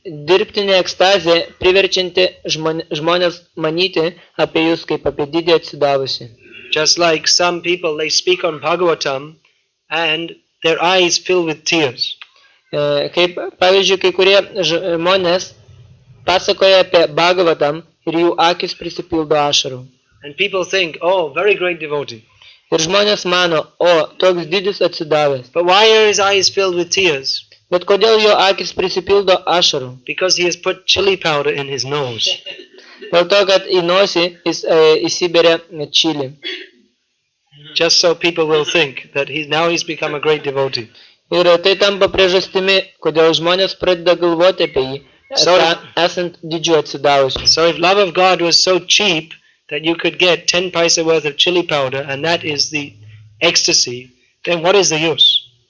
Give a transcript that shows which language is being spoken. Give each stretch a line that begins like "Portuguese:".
Lithuanian: Dirbtinė ekstazė priverčianti žmonės manyti apie jūs kaip apie didį atsidavusi.
English: Just like some people, they speak on Bhagavatam and their eyes fill with tears.
Lithuanian: Kaip pavyzdžiui, kai kurie žmonės pasakoja apie Bhagavatam ir jų akis prisipildo ašarų.
English: And people think, oh, very great devotee.
Lithuanian: Ir žmonės mano, toks didis atsidavęs.
English: But why are his eyes filled with tears?
Lithuanian: Bet kodėl jo akis prisipildo ašarų?
English: Because he has put chili powder in his nose.
Lithuanian: Dėl to, kad į nosį jis įsiberia čili.
English: Just so people will think that he's become a great devotee.
Lithuanian: Ir tai tampa priežastimi, kodėl žmonės pradeda galvoti apie jį, esant didžiu atsidavusiu.
English: So if love of God was so cheap that you could get 10 paisa worth of chili powder and that is the ecstasy, then what is the use?